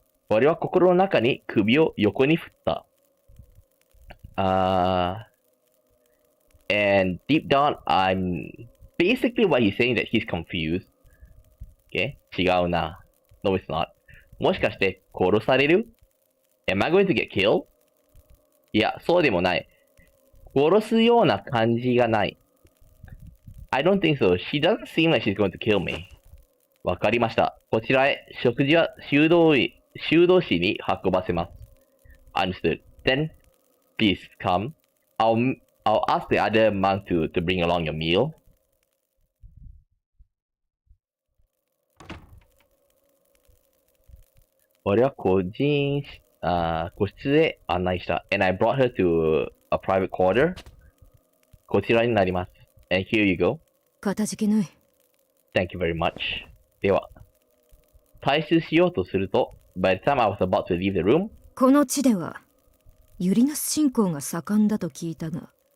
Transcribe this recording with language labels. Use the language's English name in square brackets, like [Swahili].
[Japanese] 俺は心の中に首を横に振った。 [English] And deep down, basically what he's saying that he's confused. Okay? [Japanese] 違うな。 [English] No, it's not. [Japanese] もしかして殺される？ [English] Am I going to get killed? [Japanese] いや、そうでもない。殺すような感じがない。 [English] I don't think so. She doesn't seem like she's going to kill me. [Japanese] わかりました。こちらへ食事は修道士に運ばせます。 [English] Understood. Then, please come. I'll ask the other monk to bring along your meal. [Japanese] 俺は個室へ案内した。 [English] And I brought her to a private quarter. [Japanese] こちらになります。 [English] And here you go. [Japanese] かたじけない。 [English] Thank you very much. [Japanese] では、退出しようとすると、 [English] by the time I was about to leave the room, [Japanese] この地ではユリナス信仰が盛んだと聞いたが。